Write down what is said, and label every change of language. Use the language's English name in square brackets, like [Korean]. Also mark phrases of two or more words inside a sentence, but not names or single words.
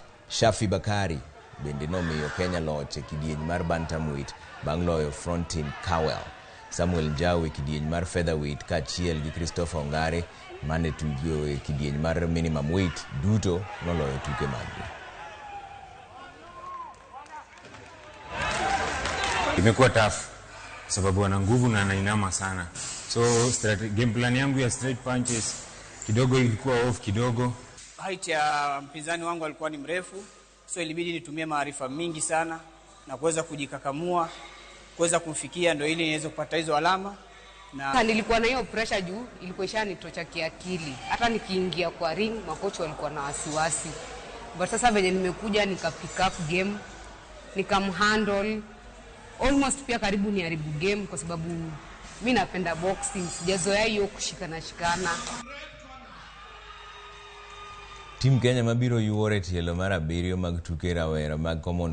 [Luo (Kenya and Tanzania)] Shafi Bakari bende nomiyo Kenya loch e kidieny mar bantamweight bang' loyo Frontin Cowell. Samuel Njau e kidieny mar featherweight kaachiel gi Christopher Ongare mane tugo e kidieny mar [English] minimum weight [Luo (Kenya and Tanzania)] duto noloyo tuke maggi. [Swahili] Imekuwa tough sababu ana nguvu na anainama sana. [English] So game plan [Swahili] yangu ya [English] straight punches [Swahili] kidogo ilikuwa off kidogo. Height ya mpinzani wangu alikuwa ni mrefu, so ilibidi nitumie maarifa mingi sana na kuweza kujikakamua, kuweza kumfikia ndio ili niweze kupata hizo alama. Na nilikuwa na hiyo pressure juu, ilikuwa ishanitocha kiakili. Hata nikiingia kwa ring, makocha walikuwa na wasiwasi. But sasa venye nimekuja nika [English] pick up game, [Swahili] nikamhandle almost pia karibu ni haribu game kwa sababu mimi napenda boxing, sijazoea hiyo kushikana. [Luo (Kenya and Tanzania)] Team Kenya mabiro yuore tielo mar 7 mag tuke rawera mag common